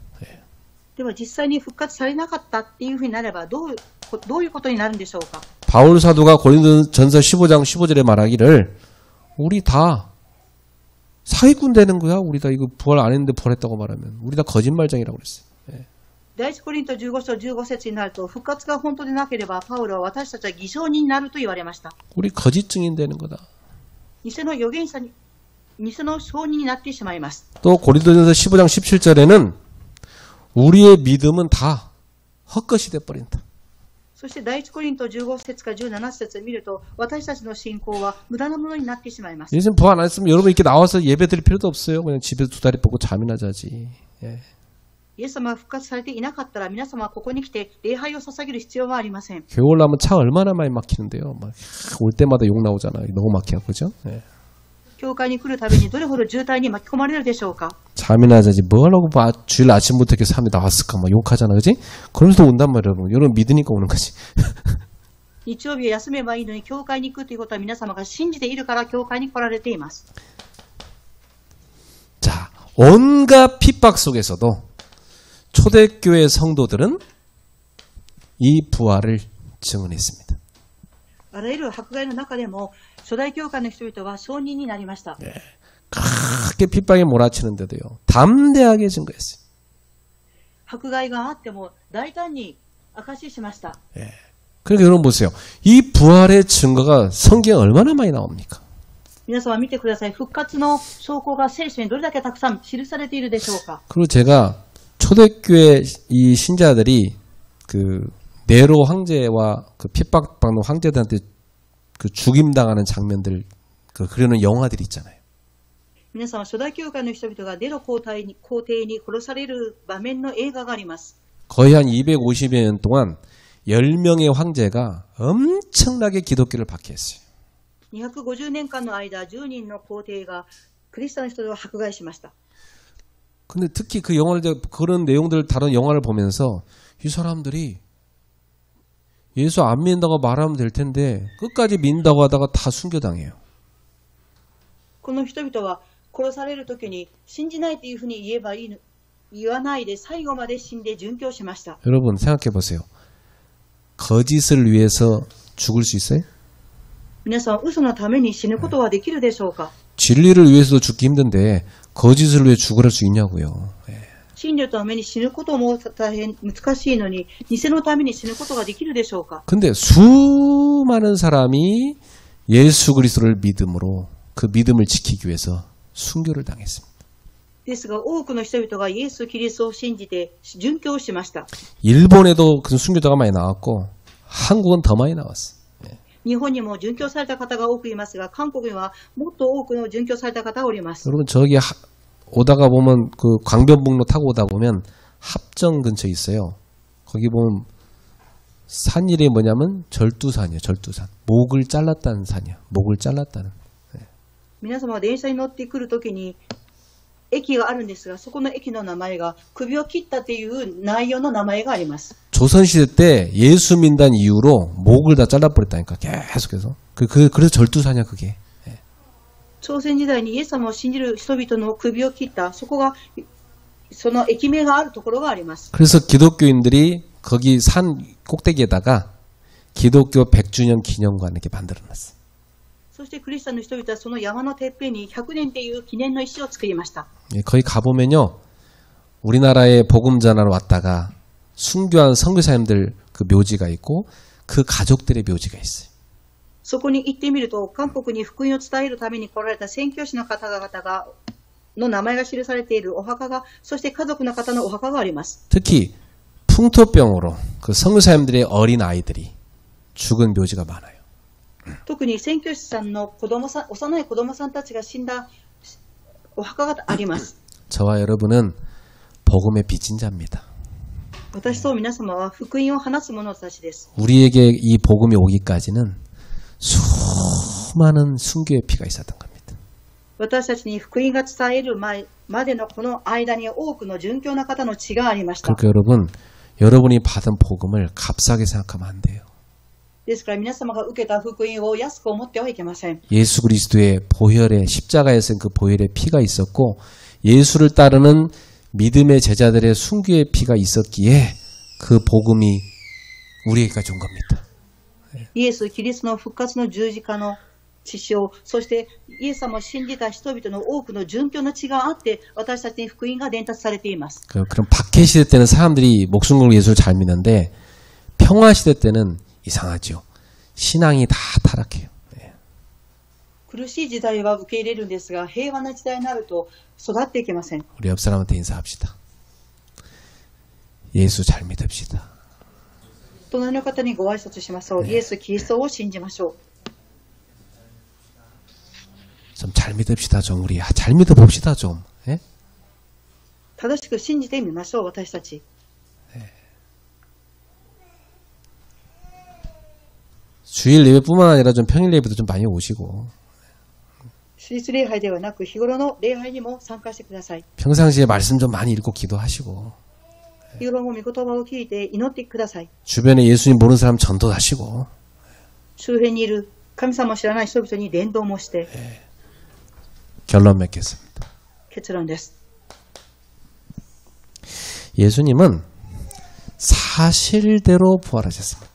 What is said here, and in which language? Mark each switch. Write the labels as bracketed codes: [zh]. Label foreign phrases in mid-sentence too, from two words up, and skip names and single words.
[ja] では実際に復活されなかったっていうふうになればどういうことになるんでしょうか。 [ko] 바울 사도가 고린도전서 15장 15절에 말하기를 우리 다 사기꾼 되는 거야. 우리 다 이거 부활 안 했는데 부활했다고 말하면 우리 다 거짓말쟁이라고 그랬어요. [ja] 第一コリント15章15節になると、復活が本当でなければパウロは私たちは偽証人になると言われました。 [ko] 우리 거짓 증인 되는 거다. [ja] 偽の預言者に、偽の証人になってしまいます。 [ko] 또 고린도전서 15장 17절에는 우리의 믿음은 다 헛것이 돼버린다. [ja] そして第一コリント15節から17節を見ると、私たちの信仰は無駄なものになってしまいます。 [ko] 예수님 부활 안 했으면 여러분 이렇게 나와서 예배 드릴 필요도 없어요. 그냥 집에서 두 다리 뻗고 잠이나 자지. 예. [ja] イエス様が復活されていなかったら、皆様はここに来て礼拝を捧げる必要はありません。 [ko] 교회 올라오면 차 얼마나 많이 막히는데요. 막 올 때마다 욕 나오잖아요. 너무 막혀, 그죠? 예. [ja] 教会に来るたびにどれほど渋滞に巻き込まれるでしょうか。 [ko] 잠이나 자지. 뭐 하려고 주일 아침부터 이렇게 사람이 나왔을까? 막 욕하잖아, 그지? 그러면서 온단 말이야, 여러분. 여러분 믿으니까 오는 거지. [ja] 日曜日は休めばいいのに教会に行くということは、皆様が信じているから教会に来られています。 [ko] 자, 온갖 핍박 속에서도 초대교회 성도들은 이 부활을 증언했습니다. [ja] あらゆる迫害の中でも、初代教会の人々は証人になりました。 [ko] 크게 핍박에 몰아치는데도요. 담대하게 증거했어요. [ja] 迫害があっても大胆に証ししました。 [ko] 그러니까 여러분 보세요. 이 부활의 증거가 성경에 얼마나 많이 나옵니까? [ja] 皆様見てください。復活の証拠が聖書にどれだけたくさん記されているでしょうか。 [ko] 그리고 제가 초대교회 이 신자들이 그 네로 황제와 그 핍박받는 황제들한테 그 죽임당하는 장면들 그 그리는 영화들이 있잖아요. [ja] 皆様、初代教会の人々がネロ皇帝に殺される場面の映画があります。 [ko] 거의 한 250여 년 동안 10명의 황제가 엄청나게 기독교를 박해했어요. [ja] 250 年間の間、10人の皇帝がクリスチャンの人を迫害しました。 [ko] 근데 특히 그 영화를 그런 내용들을 다룬 영화를 보면서 이 사람들이 예수 안 믿는다고 말하면 될 텐데 끝까지 믿는다고 하다가 다 순교당해요. [ja] この人々は殺されるときに信じないというふうに言えばいいの、言わないで最後まで死んで殉教しました。 [ko] 여러분 생각해 보세요. 거짓을 위해서 죽을 수 있어요? [ja] 皆さん、嘘のために死ぬことはできるでしょうか？ [ko] 진리를 위해서도 죽기 힘든데 거짓을 위해 죽으랄 수 있냐고요. [ja] 真理のために死ぬことも大変難しいのに、偽のために死ぬことができるでしょうか？ [ko] 근데 수많은 사람이 예수 그리스도를 믿음으로 그 믿음을 지키기 위해서 순교를 당했습니다. [ja] ですが、多くの人々がイエス・キリストを信じて殉教しました。 [ko] 일본에도 그 순교자가 많이 나왔고 한국은 더 많이 나왔어요. [ja] 日本にも殉教された方が多くいますが、韓国にはもっと多くの殉教された方がおります。 [ko] 여러분 저기 오다가 보면 그 광변북로 타고 오다 보면 합정 근처에 있어요. 거기 보면 산 이름이 뭐냐면 절두산이에요. 절두산. 목을 잘랐다는 산이야. 목을 잘랐다는. [ja] 皆様が電車に乗ってくるときに駅があるんですが、そこの駅の名前が首を切ったという内容の名前があります。 [ko] 조선시대 때 예수 믿는 이유로 목을 다 잘라버렸다니까 계속해서. 그래서 절두산이야 그게. [ja] 朝鮮時代にイエス様を信じる人々の首を切った、そこがその駅名があるところがあります。 [ko] 그래서 기독교인들이 거기 산 꼭대기에다가 기독교 100주년 기념관 이렇게 만들어놨어. [ja] そしてクリスチャンの人々はその山のてっぺんに100年という記念の石を作りました。 [ko] 거기 가보면요, 우리나라에 복음 전하러 왔다가 순교한 선교사님들 그 묘지가 있고 그 가족들의 묘지가 있어요. [ja] そこに行ってみると、韓国に福音を伝えるために来られた宣教師の方々の名前が記されているお墓が、そして家族の方のお墓があります。 [ko] 특히 풍토병으로 그 선교사님들의 어린 아이들이 죽은 묘지가 많아요. [ja] 特に宣教師さんの幼い子供さんたちが死んだお墓があります。 [ko] 저와 여러분은 복음의 빚진 자입니다. [ja] 私と皆様は福音を話す者たちです。 [ko] 우리에게 이 복음이 오기까지는 수많은 순교의 피가 있었던 겁니다. [ja] 私たちに福音が伝える前までのこの間に多くの殉教の方の血がありました。 [ko] 그러니까 여러분이 받은 복음을 값싸게 생각하면 안 돼요. [ja] ですから皆様が受けた福音を安く思ってはいけません。 [ko] 예수 그리스도의 보혈에 십자가에 쓴 그 보혈의 피가 있었고 예수를 따르는 믿음의 제자들의 순교의 피가 있었기에 그 복음이 우리에게까지 온 겁니다. [ja] イエス・キリストの復活の十字架の血潮、そしてイエス様を信じた人々の多くの殉教の血があって私たちに福音が伝達されています。 [ko] 그럼 박해 시대 때는 사람들이 목숨 걸고 예수를 잘 믿는데 평화 시대 때는 이상하죠. 신앙이 다 타락해요. [ja] 苦しい時代は受け入れるんですが、平和な時代になると育っていけません。 [ko] 우리 옆 사람한테 인사합시다. 예수 잘 믿읍시다. [ja] 隣の方にご挨拶しましょう。イエス・キリストを信じましょう。 [ko] 좀 잘 믿읍시다 좀 우리. 잘 믿어봅시다 좀. 예? [ja] 正しく信じてみましょう、私たち。 [ko] 주일 예배뿐만 아니라 좀 평일 예배도 좀 많이 오시고 [ja] 主日礼拝ではなく日頃の礼拝にも参加してください。 [ko] 평상시에 말씀 좀 많이 읽고 기도하시고 [ja] 日頃も御言葉を聞いて祈ってください。 [ko] 주변에 예수님 모르는 사람 전도하시고 [ja] 周辺にいる神様を知らない人々に伝道もして、 [ko] 결론 맺겠습니다. [ja] 結論です。 [ko] 예수님은 사실대로 부활하셨습니다.